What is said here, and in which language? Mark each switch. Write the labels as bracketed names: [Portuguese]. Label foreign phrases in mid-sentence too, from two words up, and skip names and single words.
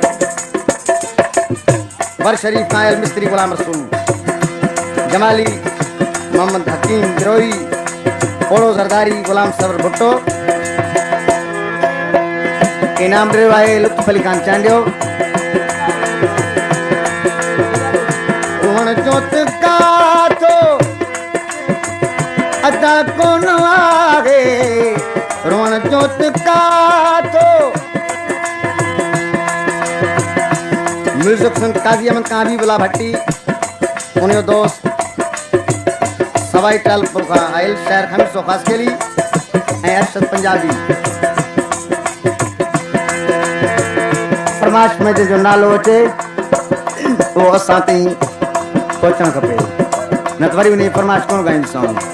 [Sindhi] वर शरीफ नायल मिस्त्री गुलाम रसूल जमाली मोहम्मद हकीम गिरोही ओड़ो जरदारी गुलाम सबर भुट्टो इनाम ॾिनो आहे लुत्फ अली खान चांडियो रोहण जोत काथो अदा कोन आहे रोहण जोत काथो म्यूजिक संत काजी अहमद काजी बुला भट्टी उनजो दोस्त सवाई टालपुर खां आयल शहर खमीसो ख़ास केली ऐं अरशद पंजाबी फरमाइश में जो नालो अचे वो असां ताईं पहुचणु खपे न त वरी उन जी फरमाइश कोन ॻाईंदीसां।